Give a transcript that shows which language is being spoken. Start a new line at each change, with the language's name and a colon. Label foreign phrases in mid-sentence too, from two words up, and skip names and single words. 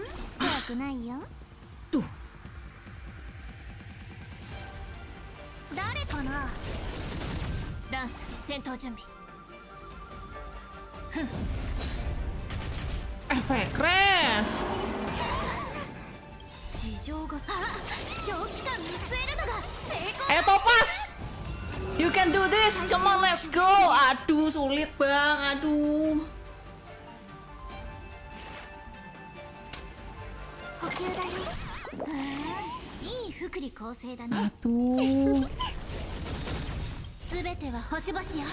Japanese: 怖くないよ。誰かな。ランス戦闘準備。
Indonesian: Efek crash.
Japanese: 市場が長期間見据えるのが成功。
Indonesian: Ayo Topas,
English: you can do this. Come on, let's go.
Indonesian: Aduh, sulit bang. Aduh.
Japanese: 補給だよ。いい福利厚生だね。
Indonesian: Aduh.
Japanese: すべては星々よ。